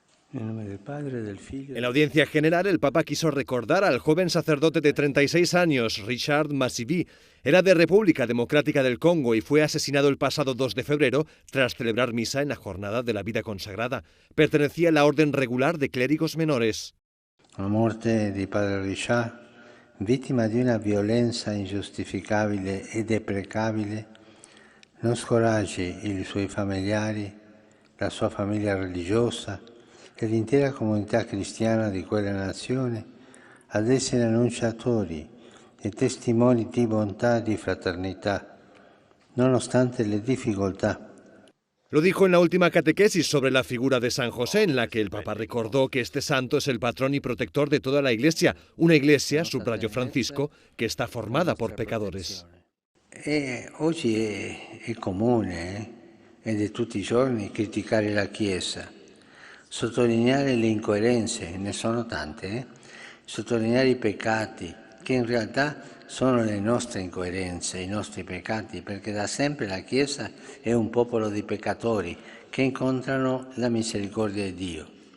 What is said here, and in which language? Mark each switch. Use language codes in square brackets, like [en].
[es] En la audiencia general, el Papa quiso recordar al joven sacerdote de 36 años, Richard Masivy. Era de República Democrática del Congo y fue asesinado el pasado 2 de febrero tras celebrar misa en la Jornada de la Vida Consagrada. Pertenecía a la Orden Regular de Clérigos Menores. [it] La muerte di padre Richard, víctima di una violenza ingiustificabile e deprecabile, non scoraggi i suoi familiari, la sua famiglia religiosa e l'intera comunità cristiana di quella nazione ad essere annunciatori e testimoni di bontà e di fraternità, nonostante le difficoltà. [es] Lo dijo en la última catequesis sobre la figura de San José, en la que el Papa recordó que este santo es el patrón y protector de toda la Iglesia, una Iglesia, subrayó Francisco, que está formada por pecadores. [it] Oggi è comune ed è tutti i giorni criticare la Chiesa, sottolineare le incoerenze, ne sono tante, sottolineare i peccati, che in realtà sono le nostre incoerenze, i nostri peccati, perché da sempre la Chiesa è un popolo di peccatori che incontrano la misericordia di Dio.